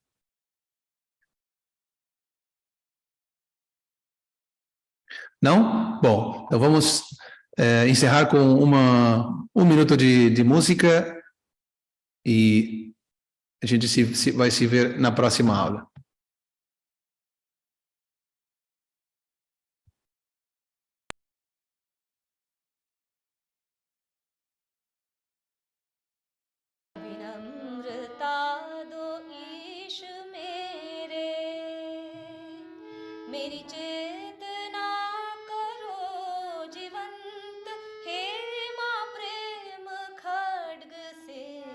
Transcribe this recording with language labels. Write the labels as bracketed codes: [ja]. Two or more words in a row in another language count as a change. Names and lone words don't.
[pt] Não? Bom, então vamos encerrar com um minuto de música e a gente vai se ver na próxima aula. [hi] विनम्रता दो ईश मेरी चेतना करो जीवंत हे माँ प्रेम खड्ग से